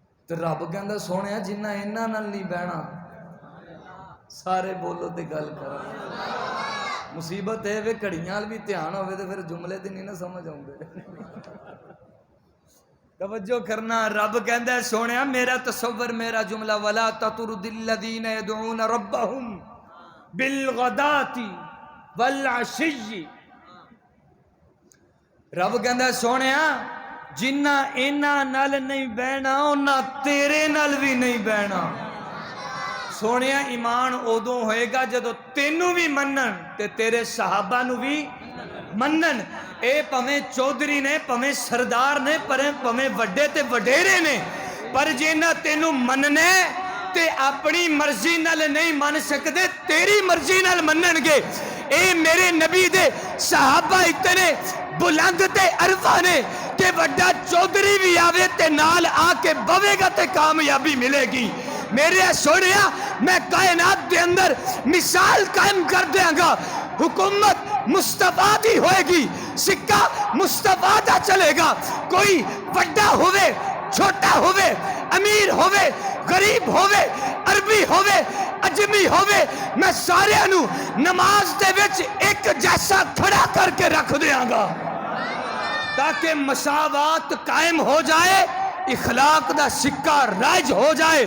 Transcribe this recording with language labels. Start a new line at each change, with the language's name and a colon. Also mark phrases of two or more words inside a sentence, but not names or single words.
Punjabi: تو رب کہندا سونیا جنہ انہاں نال نہیں بہنا سارے بولو تے گل کرو. مصیبت ہے وے گھڑیاں بھی دھیان ہوے تے پھر جملے تے نہیں نہ سمجھ آوندے. توجہ کرنا. رب کہندا ہے سونیا میرا تصور میرا جملہ
Arabic: ولا تطرد الذین یدعون ربهم بالغداۃ والعشی.
Punjabi: رب کہندا ہے سونیا جنہ انہاں نال نہیں بہنا انہاں تیرے نال بھی نہیں بہنا. سونیا ایمان ادوں ہوئے گا جدو تینوں بھی منن تے تیرے صحابہ نو بھی منن. اے پویں چودھری نے پویں سردار نے پویں وڈے تے وڈیرے نے پر جینا تینوں مننے تے اپنی مرضی نال نہیں من سکدے تیری مرضی نال منن گے. اے میرے نبی دے صحابہ اتنے بلند تے عرفہ نے کہ وڈا چودھری بھی آوے تے نال آ کے بوے گا تے کامیابی ملے گی. میرے سونیا میں کائنات دے اندر مثال قائم کر دیاں گا. حکومت مصطفیٰ دی ہوئے گی سکہ مصطفیٰ دا چلے گا. کوئی وڈا ہوئے چھوٹا ہوئے امیر ہوئے غریب ہوئے عربی ہوئے اجمی ہوئے میں سارے انو نماز دے وچ ایک جیسا کھڑا کر کے رکھ دیاں گا تاکہ مساوات قائم ہو جائے اخلاق دا سکہ رائج ہو جائے.